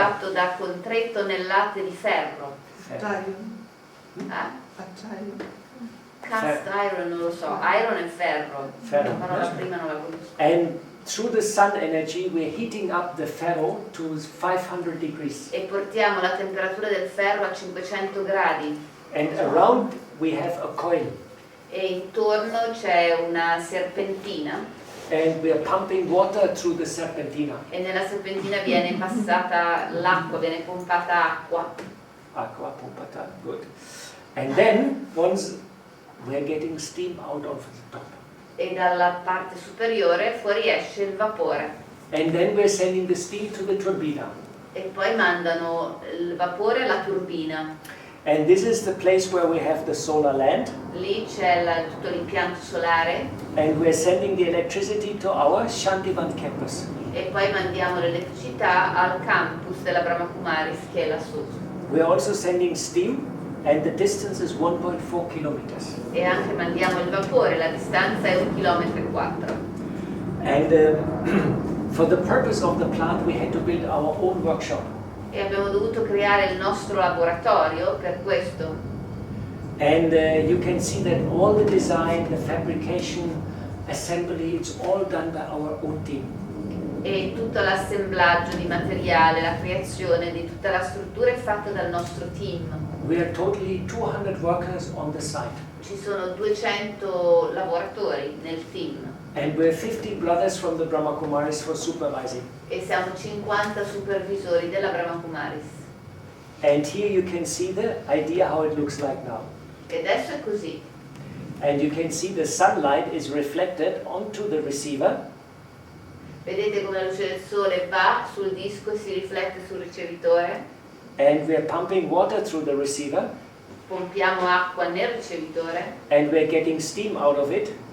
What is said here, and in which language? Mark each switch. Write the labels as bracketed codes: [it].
[it] fatto con 3 tonnellate di ferro. Acciaio. Ah, Acciaio. [en] cast iron [it] non lo so, [en] iron [it] è ferro. Ferro. La parola prima non la conosco. [en] And through the sun energy we're heating up the ferro to 500 degrees. [it] E portiamo la temperatura del ferro a 500 gradi. [en] And around we have a coil. [it] E intorno c'è una serpentina. [en] And we are pumping water through the serpentina. [it] E nella serpentina viene passata l'acqua, viene pompata acqua. Aqua pumpata, [en] good. And then once we're getting steam out of the top. [it] E dalla parte superiore fuoriesce il vapore. [en] And then we're sending the steam to the turbina. [it] E poi mandano il vapore alla turbina. [en] And this is the place where we have the solar land. [it] Lì c'è tutto l'impianto solare. [en] And we're sending the electricity to our Shantivan campus. [it] E poi mandiamo l'elettricità al campus della Brahma Kumaris che è lassù. [en] We're also sending steam and the distance is 1.4 kilometers. [it] e anche mandiamo il vapore, la distanza è 1,4 km. [en] And for the purpose of the plant, we had to build our own workshop. [it] E abbiamo dovuto creare il nostro laboratorio per questo. [en] And you can see that all the design, the fabrication, assembly, it's all done by our own team. [it] E tutto l'assemblaggio di materiale, la creazione di tutta la struttura è fatta dal nostro team. [en] We are totally 200 workers on the site. [it] Ci sono 200 lavoratori nel team [en] And we're 50 brothers from the Brahma Kumaris for supervising. [it] e siamo 50 supervisori della Brahma Kumaris. [en] And here you can see the idea how it looks like now. [it] E adesso è così. [en] And you can see the sunlight is reflected onto the receiver. [it] Vedete come la luce del sole va sul disco e si riflette sul ricevitore. [en] And we're pumping water through the receiver. [it] Pompiamo acqua nel ricevitore. [en] And we're getting steam out of it.